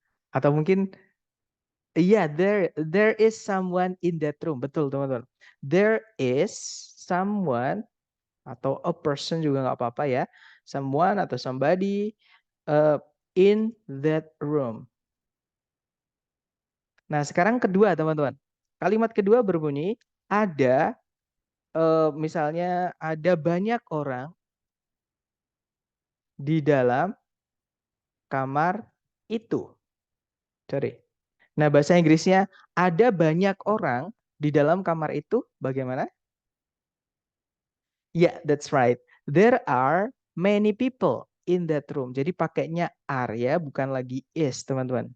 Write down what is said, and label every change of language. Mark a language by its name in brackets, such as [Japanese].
[Indonesian] Atau mungkin iya, [English] there is someone in that room. [Indonesian] Betul, teman-teman. [English] There is someone [Indonesian] atau [English] a person [Indonesian] juga nggak apa-apa ya. [English] Someone atau somebody in that room. [Indonesian] Nah, sekarang kedua, teman-teman. Kalimat kedua berbunyi, ada, misalnya ada banyak orang di dalam kamar itu. [English] Sorry. [Indonesian] Nah, bahasa Inggrisnya, ada banyak orang di dalam kamar itu, bagaimana? [English] Yeah, that's right. There are many people in that room. [Indonesian] Jadi pakainya are ya, bukan lagi is, teman-teman.